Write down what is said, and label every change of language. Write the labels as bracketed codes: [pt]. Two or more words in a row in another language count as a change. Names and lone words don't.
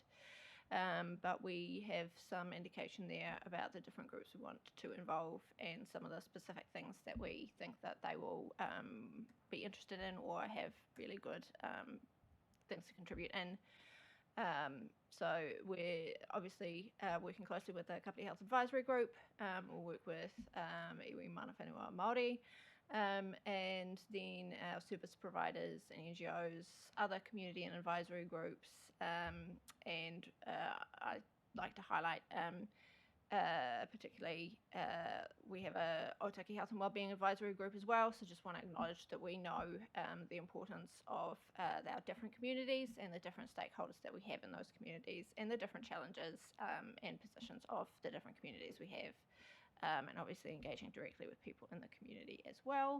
[en] But we have some indication there about the different groups we want to involve and some of the specific things that we think that they will be interested in or have really good things to contribute in. So we're obviously working closely with the Kāpiti Health Advisory Group. We'll work with [mi] iwi mana whenua Māori, [en] and then our service providers and NGOs, other community and advisory groups, and I'd like to highlight particularly we have a Otaki Health and Wellbeing Advisory Group as well, so just want to acknowledge that we know the importance of our different communities and the different stakeholders that we have in those communities and the different challenges and positions of the different communities we have, and obviously engaging directly with people in the community as well.